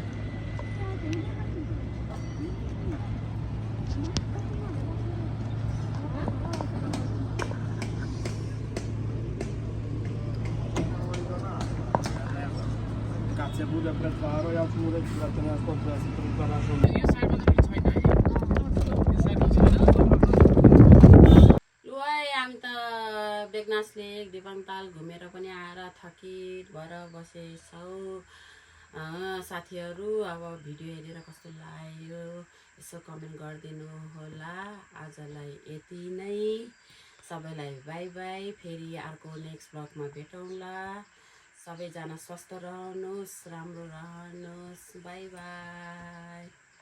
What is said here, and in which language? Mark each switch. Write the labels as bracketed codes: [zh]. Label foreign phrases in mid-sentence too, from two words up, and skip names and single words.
[sr] Kad se bude pretvarao, ja ću mu reći, brate, nema skoče da se pretvaraš [ne] लु है हामी त बेगनास लेक दिपाङताल घुमेर पनि आएर थकित भएर बसेछौँ साथीहरू अब भिडियो हेरेर कस्तो लाग्यो यसो कमेन्ट गरिदिनु होला आजलाई यति नै सबैलाई [en] bye bye [ne] फेरि अर्को [en] next vlogमा [ne] भेटौँला सबैजना स्वस्थ रहनुहोस् राम्रो रहनुहोस् [en] bye bye